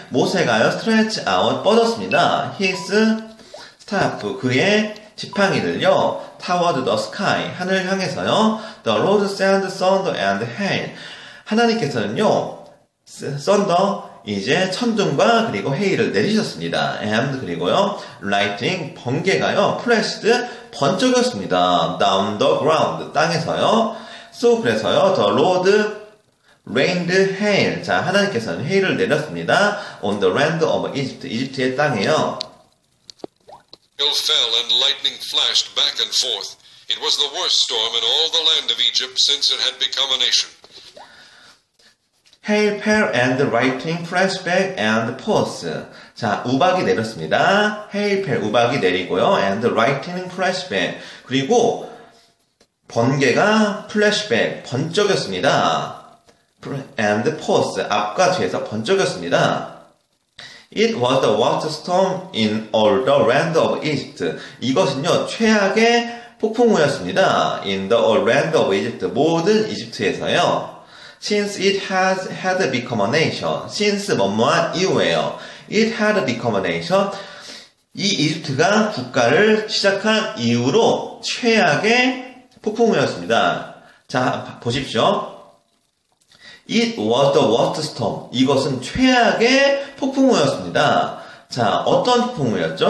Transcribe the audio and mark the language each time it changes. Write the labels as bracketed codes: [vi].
[ko] 모세가요, [en] stretch out, [ko] 뻗었습니다. [en] his staff, [ko] 그의 지팡이를요, [en] toward the sky, [ko] 하늘 향해서요, [en] the Lord sent thunder and hail. [ko] 하나님께서는요, thunder, 이제 천둥과 그리고 헤일을 내리셨습니다. and 그리고요, lightning, 번개가요, flashed, 번쩍였습니다. [en] down the ground, [ko] 땅에서요. [en] so [ko] 그래서요, [en] the Lord rained hail. [ko] 자, 하나님께서는 헤일을 내렸습니다. [en] on the land of Egypt, [ko] 이집트의 땅에요. [en] Hail fell and lightning flashed back and forth. It was the worst storm in all the land of Egypt since it had become a nation. Hail fell and lightning flashed back and forth. [ko] 자, 우박이 내렸습니다. [en] Hail fell, [ko] 우박이 내리고요. [en] and lightning flashed back. [ko] 그리고 번개가 flashback, 번쩍였습니다. [en] and forth, [ko] 앞과 뒤에서 번쩍였습니다. [en] It was the worst storm in all the land of Egypt. [ko] 이것은요, 최악의 폭풍우였습니다. [en] in the all land of Egypt. [ko] 모든 이집트에서요. [en] Since it has had become a nation. [ko] since 뭐뭐한 이후에요. [en] It had become a nation. [ko] 이 이집트가 국가를 시작한 이후로 최악의 폭풍우였습니다. 자, 보십시오. [en] It was the worst storm. [ko] 이것은 최악의 폭풍우였습니다. 자, 어떤 폭풍우였죠?